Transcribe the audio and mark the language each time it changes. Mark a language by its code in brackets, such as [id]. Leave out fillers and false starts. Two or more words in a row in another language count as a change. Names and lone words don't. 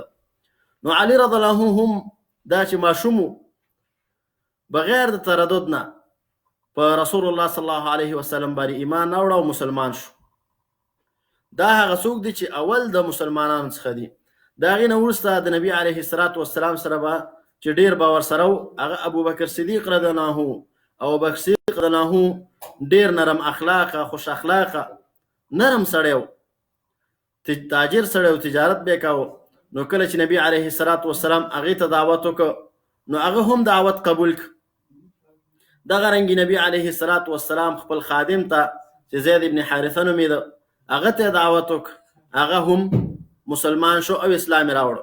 [ps] نو علي [ar] رضی الله عنه [ps] هم دا چې ماشوم بغیر د تردد نه په رسول الله [ar] صلی الله علیه وسلم [ps] باندې ایمان راوړه او مسلمان شو. دا هغه څوک دی چې اول د مسلمانانو څخه دی. د هغې نه وروسته د نبي [ar] علیه الصلاة والسلام [ps] سره به چې ډېر باور سره و هغه ابوبکر صدیق [ar] رضی الله عنه [ps] او ابوبکر صدیق [ar] رضی الله عنه [ps] ډېر نرم اخلاقه خوش اخلاقه نرم سړی و، تاجر سړی و، تجارت به یې کاوه. نو کله چې نبی [ar] علیه الصلاة والسلام [ps] هغې ته دعوت وکړ نو هغه هم دعوت قبول کړ. دغه رنګې نبی [ar] علیه الصلاة والسلام [ps] خپل خادم ته چې زید ابن حارثه نومېده هغه ته دعوت وکړ، هغه هم مسلمان شو او اسلام راوړ.